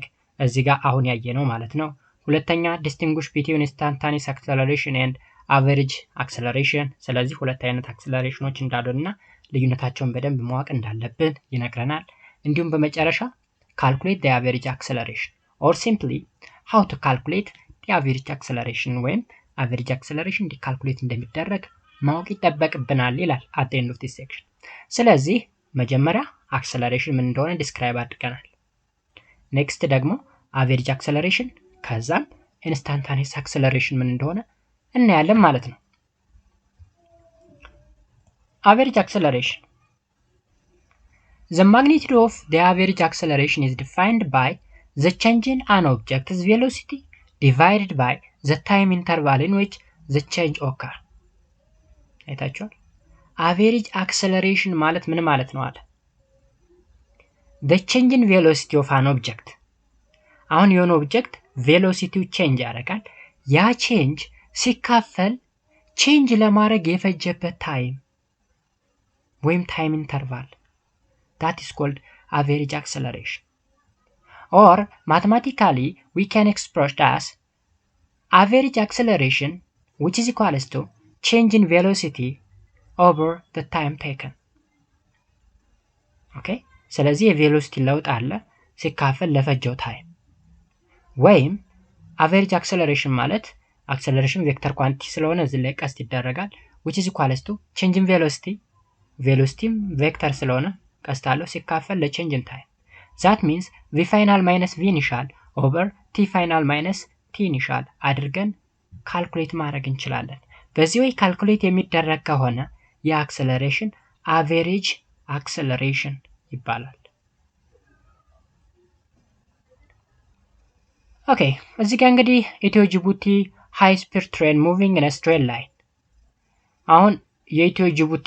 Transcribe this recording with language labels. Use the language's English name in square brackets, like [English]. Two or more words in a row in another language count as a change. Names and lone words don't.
[Amharic] እዚህ ጋር አሁን ያየነው ማለት ነው። ሁለተኛ [English] distinguish between instantaneous acceleration and average acceleration። [Amharic] ስለዚህ ሁለት አይነት አክሰለሬሽኖች እንዳሉና ልዩነታቸውን በደንብ ማወቅ እንዳለብን ይነግረናል። እንዲሁም በመጨረሻ [English] calculate the average acceleration or simply how to calculate the average acceleration [Amharic] ወይም [English] average acceleration [Amharic] እንዴት calculate እንደሚደረግ ማወቅ ይጠበቅብናል ይላል [English] at the end of this section። [Amharic] ስለዚህ መጀመሪያ አክሰለሬሽን ምን እንደሆነ ዲስክራይብ አድርገናል። ኔክስት ደግሞ [English] average acceleration [Amharic] ከዛም [English] instantaneous acceleration [Amharic] ምን እንደሆነ እናያለን ማለት ነው። [English] average acceleration the magnitude of the average acceleration is defined by the change in an object's velocity divided by the time interval in which the change occur. [Amharic] አይታችኋል። [English] average acceleration [Amharic] ማለት ምን ማለት ነው አለ? [English] the change in velocity of an object። [Amharic] አሁን የሆነ ኦብጀክት ቬሎሲቲው ቼንጅ ያደርጋል። ያ ቼንጅ ሲካፈል ቼንጅ ለማድረግ የፈጀበት ታይም ወይም [English] time interval that is called average acceleration. Or mathematically we can express as average acceleration which is equals to change in velocity over the time taken. [Amharic] Okay? ስለዚህ የቬሎሲቲ ለውጥ አለ ሲካፈል ለፈጀው ታይም ወይም [English] average acceleration [Amharic] ማለት [English] acceleration vector quantity [Amharic] ስለሆነ እዚህ ላይ ቀስት ይደረጋል [English] which is equals to change in velocity vector [Amharic] ስለሆነ ቀስት አለው ሲካፈል ለ [English] change in time that means v final minus v initial over t final minus t initial [Amharic] አድርገን ካልኩሌት ማድረግ እንችላለን በዚህ ወይ ካልኩሌት የሚደረግ ከሆነ የአክሰለሬሽን [English] average acceleration [Amharic] ይባላል [English] ኦኬ [Amharic] እዚህ ጋር እንግዲህ [English] ኢትዮ ጅቡቲ high speed train moving in straight line አሁን የኢትዮ ጅቡቲ